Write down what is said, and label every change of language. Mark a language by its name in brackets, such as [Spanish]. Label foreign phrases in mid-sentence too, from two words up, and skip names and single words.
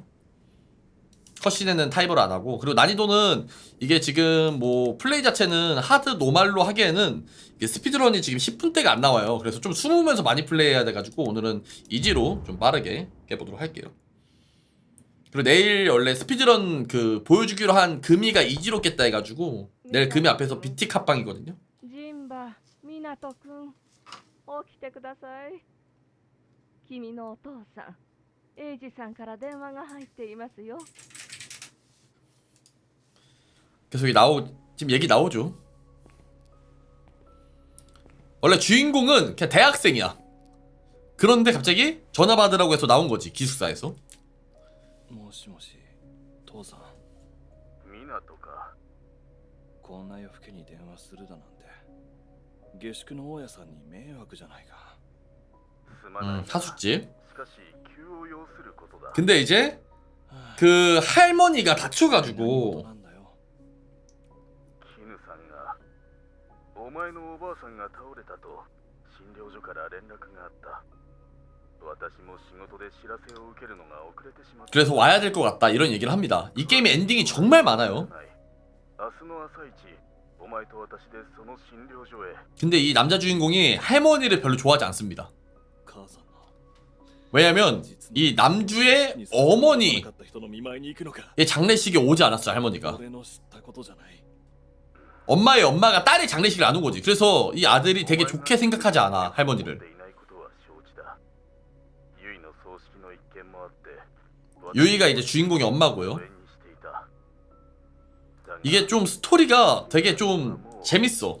[Korean] 컷신에는 타이머를 안 하고, 그리고 난이도는 이게 지금 뭐 플레이 자체는 하드 노말로 하기에는 이게 스피드런이 지금 10분대가 안 나와요. 그래서 좀 숨으면서 많이 플레이해야 돼가지고 오늘은 이지로 좀 빠르게 깨보도록 할게요. 그리고 내일 원래 스피드런 그 보여주기로 한 금이가 이지로 깼다 해가지고 내일 금이 앞에서 BT 캅방이거든요. [Japanese] ジンバ、ミナト君、起きてください。君のお父さん、エイジさんから電話が入っていますよ。 [Korean] 계속 지금 얘기 나오죠. 원래 주인공은 그냥 대학생이야. 그런데 갑자기 전화 받으라고 해서 나온 거지, 기숙사에서. [Japanese] もしもし、父さん。港か。こんな夜更けに電話するだなんて。下宿の大家さんに迷惑じゃないか。すまない。 [Korean] 사숙집. [Japanese] しかし急を要することだ。 [Korean] 근데 이제 그 할머니가 [Japanese] 何 [Korean] 다쳐가지고 [Japanese] なんだよ。絹さんがお前のおばあさんが倒れたと診療所から連絡があった。私も仕事で知らせを受けるのが遅れてしまった。 [Korean] 그래서 와야 될 것 같다 이런 얘기를 합니다. 이 게임의 엔딩이 정말 많아요. [Japanese] 明日の朝一お前と私でその診療所へ。 [Korean] 근데 이 남자 주인공이 할머니를 별로 좋아하지 않습니다. [Japanese] 母さんの。 [Korean] 왜냐면 이 남주의 어머니의 [Japanese] 亡くなった人の見舞いに行くのか。 [Korean] 장례식에 오지 않았어요, 할머니가. [Japanese] 俺の知ったことじゃない。 [Korean] 엄마의 엄마가 딸의 장례식을 안 온 거지. 그래서 이 아들이 되게 좋게 생각하지 않아, 할머니를. 유이가 이제 주인공의 엄마고요. 이게 좀 스토리가 되게 좀 재밌어.